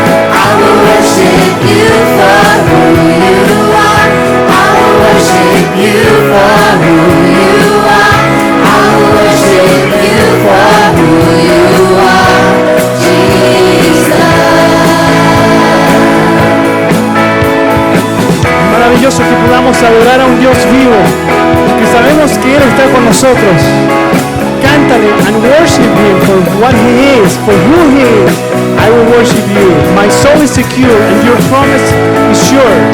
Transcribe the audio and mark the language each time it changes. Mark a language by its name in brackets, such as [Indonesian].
[English] I will worship you for who you are. I will worship you for who you are. I will worship you for who you are, Jesus. [Spanish] Maravilloso que podamos adorar a un Dios vivo, que sabemos que Él está con nosotros. [English] Cántale and worship Him for what He is, for who He is. I will worship you. My soul is secure and your promise is sure.